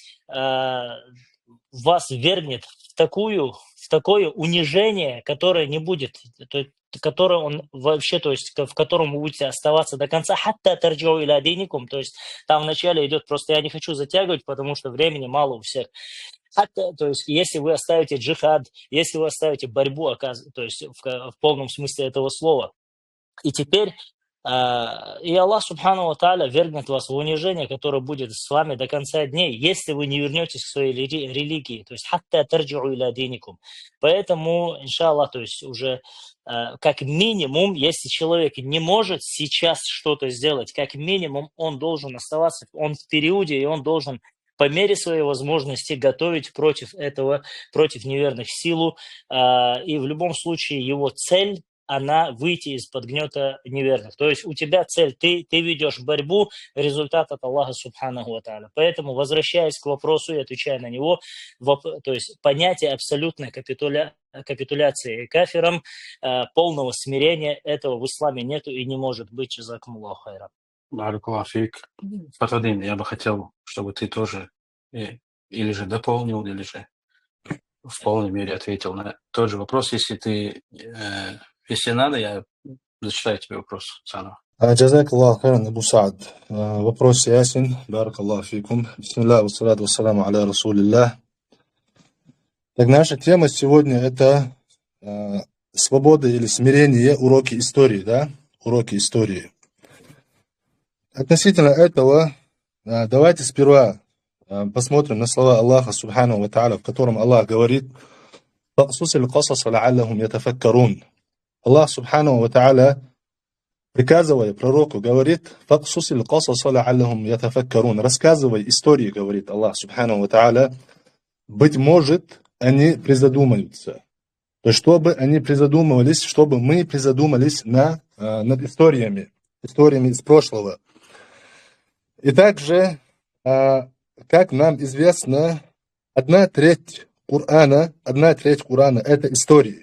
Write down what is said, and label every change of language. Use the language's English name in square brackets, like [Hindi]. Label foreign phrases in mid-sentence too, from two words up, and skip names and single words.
[Russian] вас вергнет в такое унижение, которое не будет, которое он вообще, то есть в котором вы будете оставаться до конца, [Arabic] حتى ترجعوا إلى دينكم, [Russian] то есть там вначале идет, просто я не хочу затягивать, потому что времени мало у всех. То есть если вы оставите джихад, если вы оставите борьбу, то есть в полном смысле этого слова, и теперь и Аллах [Arabic] سبحانه وتعالى [Russian] вергнет вас в унижение, которое будет с вами до конца дней, если вы не вернетесь к своей религии. То есть [Arabic] حتى ترجعوا إلى دينكم. [Russian] Поэтому, иншаллах, то есть уже как минимум, если человек не может сейчас что-то сделать, как минимум он должен оставаться, он в периоде, и он должен по мере своей возможности готовить против неверных силу. И в любом случае его цель, она выйти из-под гнета неверных. То есть у тебя цель, ты ведешь борьбу, результат от Аллаха [Arabic] سبحانه وتعالى. [Russian] Поэтому, возвращаясь к вопросу и отвечая на него, то есть понятие абсолютной капитуляции кафирам, полного смирения, этого в исламе нету и не может быть. [Arabic] جزاكم الله خيرا. بارك الله فيك. [Russian] Фатадин, я бы хотел, чтобы ты тоже или же дополнил, или же в полной мере ответил на тот же вопрос. Если надо, я зачитаю тебе вопрос заново. [Arabic] جزاك الله خيرا أبو سعد. [Russian] Вопрос ясен. [Arabic] بارك الله فيكم. بسم الله، والصلاة والسلام على رسول الله. [Russian] Так, наша тема сегодня это свобода или смирение, уроки истории, да? Уроки истории. Относительно этого давайте сперва посмотрим на слова Аллаха [Arabic] سبحانه وتعالى, [Russian] в котором Аллах говорит: [Arabic] «فاقصص القصص لعلهم يتفكرون». الله سبحانه وتعالى, [Russian] приказывая пророку, говорит: [Arabic] «فاقصص القصص لعلهم يتفكرون». [Russian] Рассказывай истории, говорит Аллах [Arabic] سبحانه وتعالى, [Russian] быть может, они призадумаются. То есть, чтобы они призадумывались, чтобы мы призадумались над историями из прошлого. И также, как нам известно, одна треть Корана это истории.